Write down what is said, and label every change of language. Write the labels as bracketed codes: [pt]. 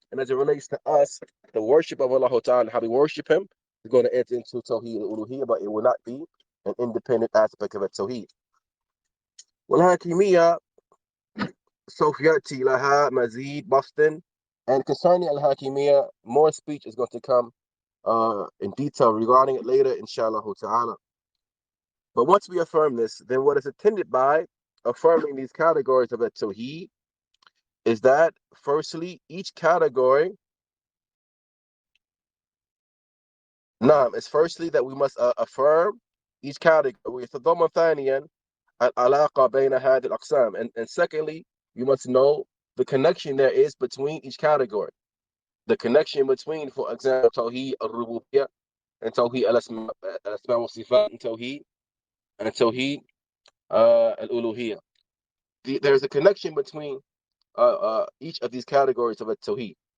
[en] And as it relates to us, the worship of Allah Ta'ala, how we worship him, is going to enter into Tawheed al-Uluhiyyah, but it will not be an independent aspect of a Tawheed. [ar] والحاكمية سوف يأتي لها مزيد بسط. [en] And concerning Al-Hakimiyyah, more speech is going to come in detail regarding it later, [ar] inshallah ta'ala. [en] But once we affirm this, then what is intended by affirming these categories of At-Tawheed is that, firstly, each category, is firstly that we must affirm each category. [ar] يتضمن ثانيا العلاقة بين هذه الأقسام. [en] And secondly, you must know the connection there is between each category. The connection between, for example, Tawheed al-Rububiyyah and Tawheed al-Asma wa Sifat and Tawheed al-Uluhiyyah. There's a connection between each of these categories of a Tawheed.